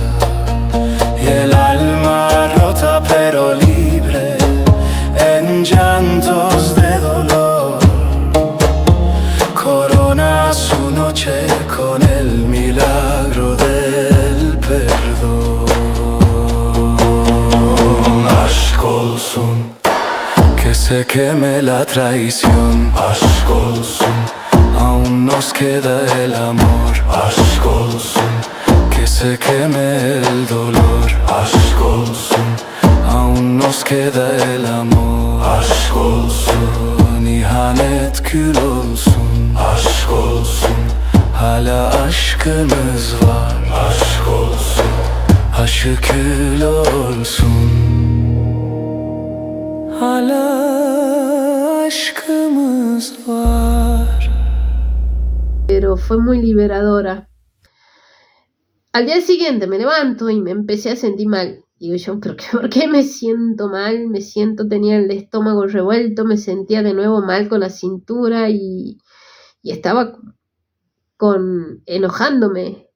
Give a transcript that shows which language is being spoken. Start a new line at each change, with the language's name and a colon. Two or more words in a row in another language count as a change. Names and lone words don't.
Spanish: Y el alma rota pero libre, en llantos de dolor, corona su noche con el milagro del perdón.
Turkish: Aşk olsun,
Spanish: que se queme la traición.
Turkish: Aşk olsun,
Spanish: aún nos queda el amor.
Turkish: Aşk olsun,
Spanish: que se queme el dolor.
Turkish: Aşk olsun,
Spanish: aún nos queda el amor.
Turkish: Aşk olsun, ihanet kül olsun. Aşk olsun, hala aşkımız var. Aşk olsun, aşı kül olsun. Hala aşkımız var.
Spanish: Pero fue muy liberadora. Al día siguiente me levanto y me empecé a sentir mal. Digo yo, ¿pero por qué me siento mal? Tenía el estómago revuelto, me sentía de nuevo mal con la cintura y estaba enojándome.